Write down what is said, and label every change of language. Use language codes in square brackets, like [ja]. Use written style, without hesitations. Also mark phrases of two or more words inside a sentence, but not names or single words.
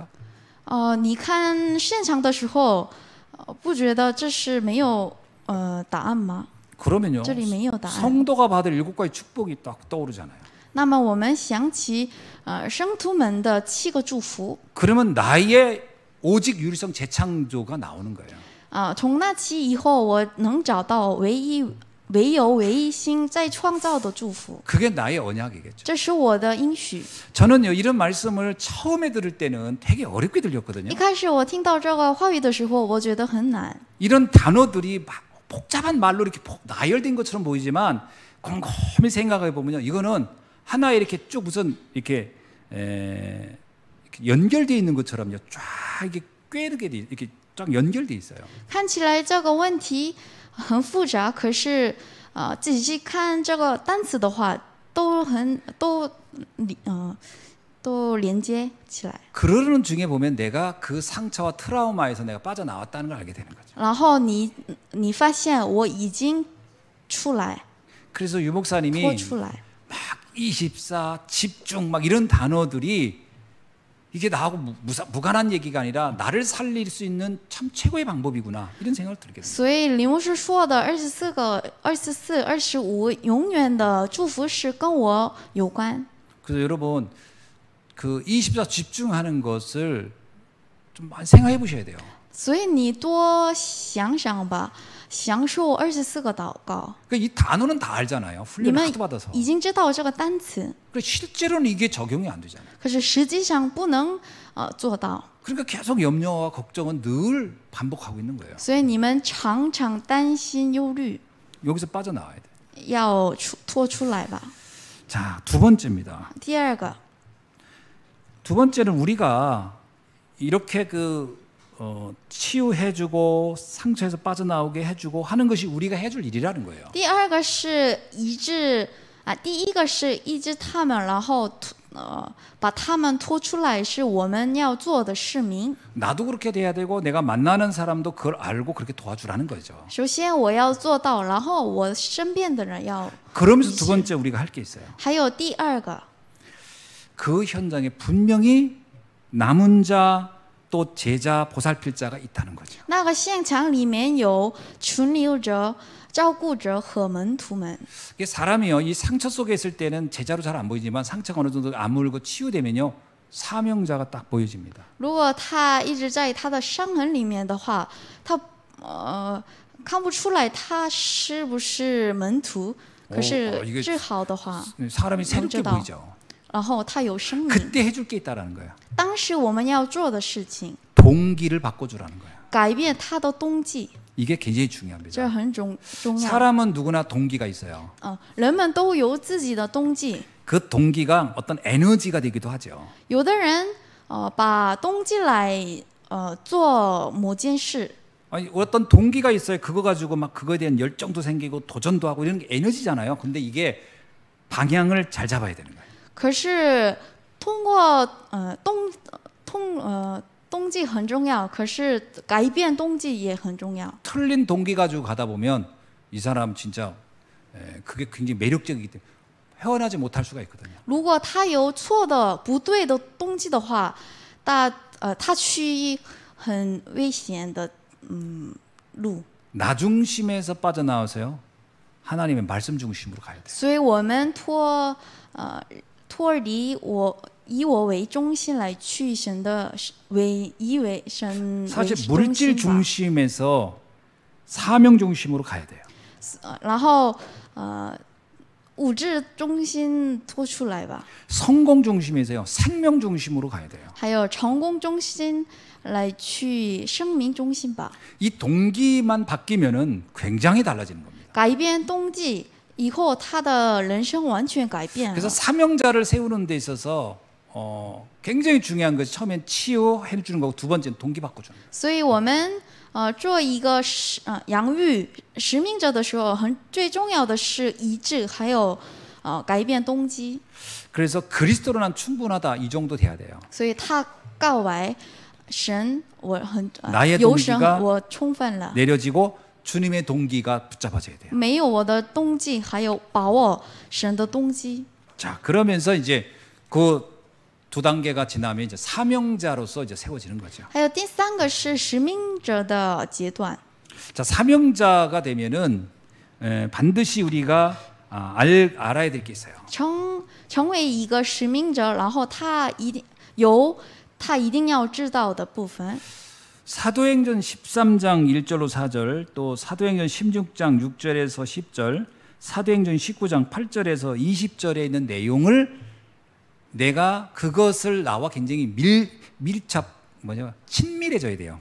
[zh] 你看现场的时候，不觉得这是没有答案吗？ [ko] 그러면요, [zh] 这里没有答案。 [ko] 성도가 받을 7가지 축복이 딱 떠오르잖아요. [zh] 那么我们想起生徒们的7个祝福， [ko] 그러면 나의 오직 유일성 재창조가 나오는 거예요. [zh] 从那期以后，我能找到唯有唯一心在创造的祝福， [ko] 그게 나의 언약이겠죠. [zh] 这是我的应许。 [ko] 저는요, 이런 말씀을 처음에 들을 때는 되게 어렵게 들렸거든요. [zh] 一开始我听到这个话语的时候，我觉得很难。 [ko] 이런 단어들이 막 복잡한 말로 이렇게 나열된 것처럼 보이지만 곰곰이 생각해 보면요, 이거는 하나에 이렇게 쭉 우선 이렇게 연결되어 있는 것처럼요, 쫙 이렇게 꿰르게 돼, 이렇게 쫙 연결돼 있어요. [zh] 看起来这个问题很复杂，可是仔细看这个单词的话，都连接起来。 [ko] 그러는 중에 보면 내가 그 상처와 트라우마에서 내가 빠져나왔다는 걸 알게 되는 거죠. [zh] 然后你发现我已经出来， [ko] 그래서 유 목사님이 [zh] 脱出来。 [ko] 막 24, 집중 막 이런 단어들이 이게 나하고 무관한 얘기가 아니라 나를 살릴 수 있는 참 최고의 방법이구나 이런 생각을 들게 됩니다. [zh] 所以李牧师说的24、25，永远的祝福是跟我有关。 [ko] 그래서 여러분 그 24 집중하는 것을 좀 많이 생각해 보셔야 돼요. [zh] 所以你多想想吧，享受24个祷告。 [ko] 그러니까 이 단어는 다 알잖아요. [zh] 你 [ko] 훈련을 [zh] 们 [ko] 하도 받아서. [zh] 已经知道这个单词， [ko] 그러니까 실제로는 이게 적용이 안 되잖아요. [zh] 可是实际上不能做到， [ko] 그러니까 계속 염려와 걱정은 늘 반복하고 있는 거예요. [zh] 所以你们常常担心忧虑， [ko] 여기서 빠져나와야 돼. [zh] 要脱出来吧。 [ko] 자, 두 번째입니다. [zh] 第二个， [ko] 두 번째는 우리가 이렇게 치유해주고 상처에서 빠져나오게 해주고 하는 것이 우리가 해줄 일이라는 거예요. [zh] 第二个是医治第一个是医治他们，然后把他们拖出来，是我们要做的使命。 [ko] 나도 그렇게 돼야 되고 내가 만나는 사람도 그걸 알고 그렇게 도와주라는 거죠. [zh] 首先我要做到，然后我身边的人要。 [ko] 그러면서 두 번째 우리가 할 게 있어요. [zh] 还有第二个， [ko] 그 현장에 분명히 남은 자 또 제자 보살필 자가 있다는 거죠. [zh] 那个现场里面有存留者、照顾者和门徒们。 [ko] 이게 사람이요 이 상처 속에 있을 때는 제자로 잘 안 보이지만 상처가 어느 정도 아물고 치유되면요 사명자가 딱 보여집니다. [zh] 如果他一直在他的伤痕里面的话，他看不出来他是不是门徒。可是治好的话， [ko] 사람이 새롭게 보이죠. [zh] 然后他有生命。 [ko] 그때 해줄 게 있다라는 거예요. [zh] 当时我们要做的事情， [ko] 동기를 바꿔주라는 거예요. [zh] 改变他的动机， [ko] 이게 굉장히 [zh] 这 [ko] 중요합니다. [zh] 很重要。 [ko] 사람은 누구나 동기가 있어요. [zh] 人们都有自己的动机， [ko] 그 동기가 어떤 에너지가 되기도 하죠. [zh] 有的人把动机来做某件事。 [ko] 아니, 어떤 동기가 있어요. 그거 가지고 막 그거에 대한 열정도 생기고 도전도 하고 이런 게 에너지잖아요. 근데 이게 방향을 잘 잡아야 되는 거예요. [zh] 可是通过动机很重要，可是改变动机也很重要。 [ko] 틀린 동기 가지고 가다 보면 이 사람 진짜 그게 굉장히 매력적이기 때문에 헤어나지 못할 수가 있거든요. [zh] 如果他有错的、不对的动机的话，他去很危险的路。 [ko] 나 중심에서 빠져나와서요. 하나님의 말씀 중심으로 가야 돼요. [zh] 所以我们脱离以我为中心来去神的以神为 [ko] 사실 [zh] 中 [ko] 물질 [zh] 心吧。 [ko] 중심에서 사명 중심으로 가야 돼요. [zh] 然后物质中心脱出来吧。 [ko] 성공 중심에서요. 생명 중심으로 가야 돼요. [zh] 还有成功中心来去生命中心吧。 [ko] 이 동기만 바뀌면은 굉장히 달라지는 겁니다. [zh] 改变动机以后，他的人生完全改变 [ko] 그래서 [zh] 了。 [ko] 사명자를 세우는 데 있어서 굉장히 중요한 것이 처음엔 치유해 주는 거고 두 번째는 동기 바꿔주는 거예요. [zh] 所以我们做一个养育使命者的时候，最重要的是医治，还有改变动机。 [ko] 그래서 그리스도로 난 충분하다 이 정도 돼야 돼요. [zh] 所以他告白神，我 [ko] 나의 [zh] 有神 [ko] 동기가 [zh] 我充分了， [ko] 내려지고 주님의 동기가 붙잡아져야 돼요. [zh] 没有我的动机，还有把握神的动机。 [ko] 자, 그러면서 이제 그 두 단계가 지나면 이제 사명자로서 이제 세워지는 거죠. [zh] 还有第三个是使命者的阶段。 [ko] 자, 사명자가 되면은 반드시 우리가 알아야 될 게 있어요. [zh] 成为一个使命者，然后他一定要知道的部分。 [ko] 사도행전 13장 1절로 4절, 또 사도행전 16장 6절에서 10절, 사도행전 19장 8절에서 20절에 있는 내용을 내가 그것을 나와 굉장히 친밀해져야 돼요.